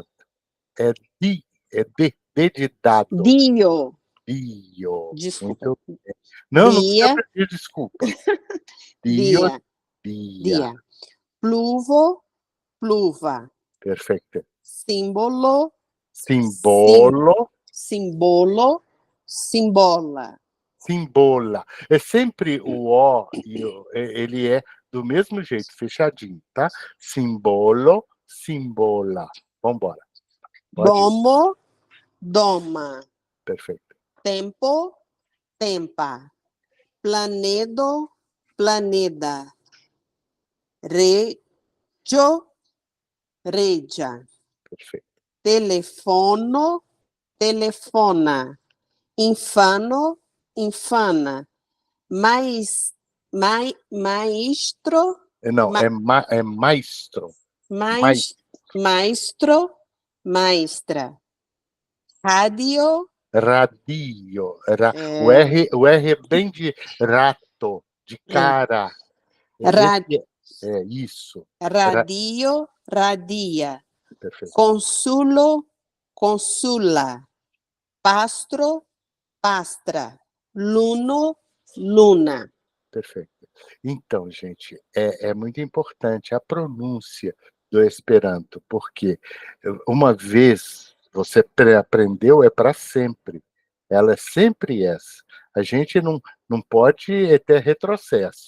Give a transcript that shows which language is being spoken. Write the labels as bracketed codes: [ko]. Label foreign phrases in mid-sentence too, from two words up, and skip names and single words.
[pt] É D de dado. [eo] Dio. [pt] Desculpa. Não precisa pedir desculpa. [eo] Dia. Dia. Pluvo, pluva. [pt] Perfeito. [eo] Símbolo. Simbolo. Simbola. Simbola. [pt] É sempre o O, ele é do mesmo jeito, fechadinho, tá? [eo] Simbolo, simbola. [pt] Vamos embora. [eo] Domo, doma. [pt] Perfeito. [eo] Tempo, tempa. Planedo, planeda. Regio, regia. [pt] Perfeito. [eo] Telefono, telefona. Infano, infana. Maestro. [pt] Não, é maestro. [eo] Maestro, maestra. Radio. Radio. [pt] O R é bem de rato. de cara. [eo] Ra- [pt] É isso. [eo] radio, radia. [pt] Perfeito. [eo] Consulo, consula. Pastro, pastra. Luno, luna. [pt] Perfeito. Então, gente, é muito importante a pronúncia do Esperanto, porque uma vez você aprendeu, é para sempre. Ela é sempre essa. A gente não pode ter retrocesso.